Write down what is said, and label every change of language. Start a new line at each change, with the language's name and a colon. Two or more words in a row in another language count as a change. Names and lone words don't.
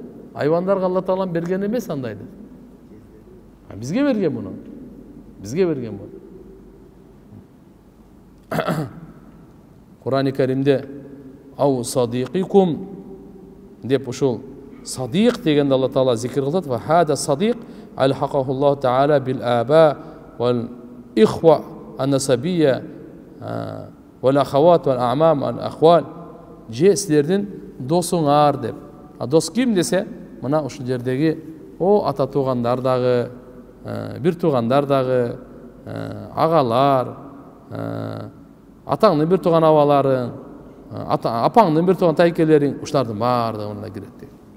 Kyrgyz: Айвандарга Алла Таалам берген эмес андайды. Бизге берген муну. Бизге берген бул. Кур'ан-ы Каримде
Arabic: أو صديقكم
Kyrgyz: деп ушул садиқ дегенде Алла Таала зикр кылат.
Arabic: وهذا صديق ألحقه الله تعالى بالآباء والإخوة النسبية والأخوات والأعمام والأخوال.
Kyrgyz: Же силердин досуңар деп. Дос ким десе, мына ушул жердеги ата туугандар дагы, бир туугандар дагы, агалар, атаңдын бир тууган абаларың, апаңдын бир тууган тайкелериң, ушулардын баардыгы мына кирет дейт.